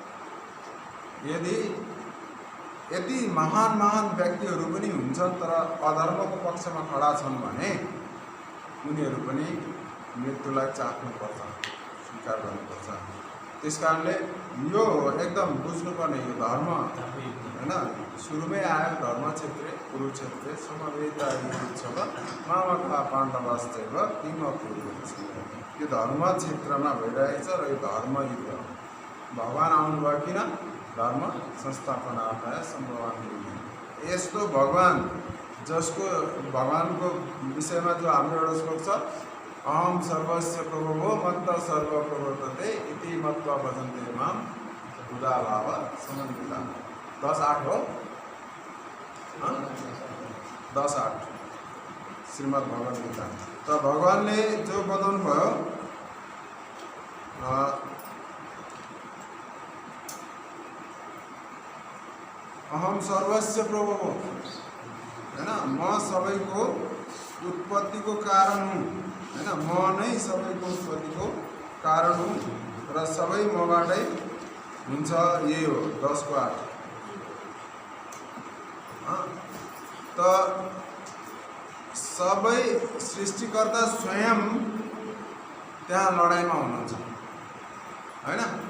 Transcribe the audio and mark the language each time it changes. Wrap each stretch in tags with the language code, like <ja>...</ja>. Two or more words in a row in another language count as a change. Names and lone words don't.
<ne>यदि महान व्यक्तिहरू पनि हुन्छन् तर अधर्मको पक्षमा खडा छन् भने उनीहरू पनि मृत्युलाई चाख्नुपर्छ, स्वीकार गर्नुपर्छ। त्यस कारणले यो एकदम बुझ्नुपर्ने यो धर्म होइन। सुरुमै आयो</ne> <sa>धर्म क्षेत्रे कुरुक्षेत्रे समवेता युद्धोत्सव मामका पाण्डवाश्चैव किम कुरुक्षेत्र।</sa> <ne>यो धर्म क्षेत्रमा भइरहेछ र यो धर्म युद्ध। भगवान् आउनुभयो किन?</ne> <sa>धर्म संस्थापनार्थाय सम्भवान।</sa> <ne>यस्तो भगवान् जसको भगवानको विषयमा जो हाम्रो एउटा श्लोक छ,</ne> <sa>अहम सर्वस्य प्रभवो मत्त सर्व प्रवर्तते इति मत्वा भजन्ते माम उदाभाव समन्विता।</sa> <ne>10:8 हो, 10:8 श्रीमद् भगवद गीता। त भगवान्ले जो बताउनु भयो</ne> <sa>अहम सर्वस्य प्रभु</sa> <ne>हो होइन। म सबैको उत्पत्तिको कारण हुँ होइन। म नै सबैको उत्पत्तिको कारण हुँ र सबै मबाटै हुन्छ। यही हो 10:8। त सबै सृष्टिकर्ता स्वयं त्यहाँ लडाइँमा हुनुहुन्छ होइन।</ne>